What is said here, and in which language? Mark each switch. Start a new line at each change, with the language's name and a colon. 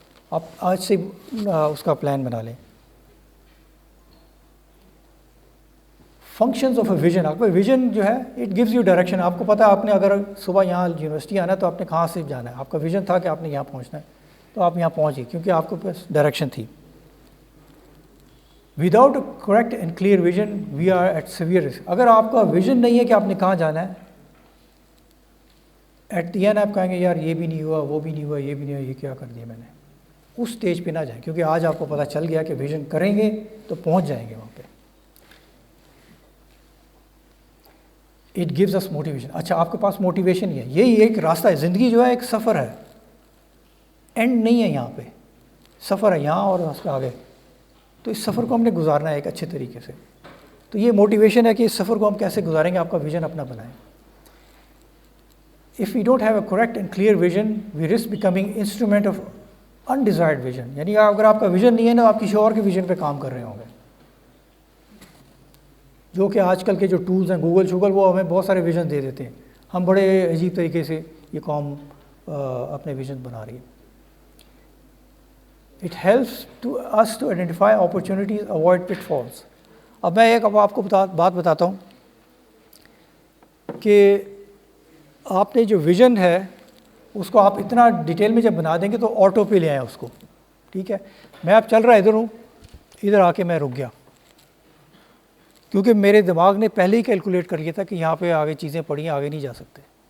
Urdu: آپ آج سے اس کا پلان بنا لیں.
English: Functions of a vision.
Urdu: آپ کا ویژن جو ہے
English: It gives you direction.
Urdu: آپ کو پتہ ہے آپ نے اگر صبح یہاں یونیورسٹی آنا ہے تو آپ نے کہاں سے جانا ہے. آپ کا ویژن تھا کہ آپ نے یہاں پہنچنا ہے، تو آپ یہاں پہنچ گئے کیونکہ آپ کو پاس ڈائریکشن تھی.
English: Without a correct and clear vision we are at severe risk.
Urdu: اگر آپ کا ویژن نہیں ہے کہ آپ نے کہاں جانا ہے، ایٹ دی اینڈ آپ کہیں گے یار یہ بھی نہیں ہوا، وہ بھی نہیں ہوا، یہ بھی نہیں ہوا، یہ کیا کر دیا میں نے. اس اسٹیج پہ نہ جائیں، کیونکہ آج آپ کو پتہ چل گیا کہ ویژن کریں گے تو پہنچ جائیں گے وہاں پہ.
English: It gives us motivation.
Urdu: اچھا، آپ کے پاس موٹیویشن ہی ہے، یہی ایک راستہ ہے. زندگی جو ہے ایک سفر ہے، اینڈ نہیں ہے. یہاں پہ سفر ہے، یہاں اور اس کے آگے. تو اس سفر کو ہم نے گزارنا ہے ایک اچھے طریقے سے. تو یہ موٹیویشن ہے کہ اس سفر کو ہم کیسے گزاریں گے. آپ کا ویژن اپنا بنائیں.
English: If we don't have a correct and clear vision, we risk becoming instrument of undesired vision.
Urdu: یعنی اگر آپ کا ویژن نہیں ہے نا، آپ کسی اور کے ویژن پہ کام کر رہے ہوں گے. جو کہ آج کل کے جو ٹولز ہیں، گوگل شوگل، وہ ہمیں بہت سارے ویژن دے دیتے ہیں. ہم بڑے عجیب طریقے سے یہ قوم اپنے ویژن بنا رہی ہے.
English: It helps to us to identify opportunities, avoid pitfalls.
Urdu: اب میں ایک آپ کو بات بتاتا ہوں کہ آپ نے جو ویژن ہے اس کو آپ اتنا ڈیٹیل میں جب بنا دیں گے تو آٹو پہ لے آئیں اس کو. ٹھیک ہے، میں اب چل رہا ادھر ہوں، ادھر آ کے میں رک گیا کیونکہ میرے دماغ نے پہلے ہی کیلکولیٹ کر لیا تھا کہ یہاں پہ آگے چیزیں پڑی ہیں، آگے نہیں جا سکتے.